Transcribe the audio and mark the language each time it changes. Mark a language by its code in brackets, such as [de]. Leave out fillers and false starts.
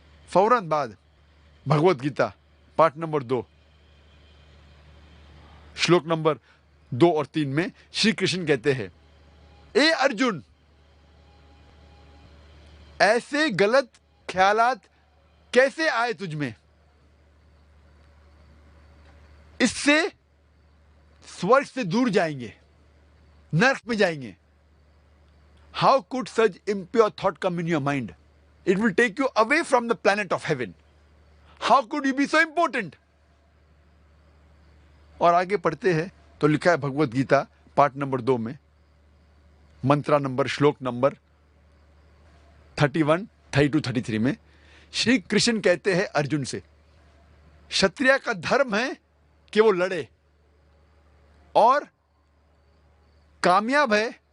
[ur] فوراً بعد بھگوت گیتا پاٹ نمبر 2 شلوک نمبر 2 اور 3 میں شری کرشن کہتے ہیں اے ارجن, ایسے غلط خیالات کیسے آئے تجھ میں, اس سے سورگ سے دور جائیں گے, نرک میں جائیں گے. [en] How could such impure thought come in your mind? It will take you away from the planet of heaven. How could you be so important? [ur] اور آگے پڑھتے ہیں تو لکھا ہے بھگوت گیتا پارٹ نمبر 2 میں منترا نمبر شلوک نمبر 31, 32, 33 میں شری کرشن کہتے ہیں ارجن سے شتریا کا دھرم ہے کہ وہ لڑے, اور کامیاب ہے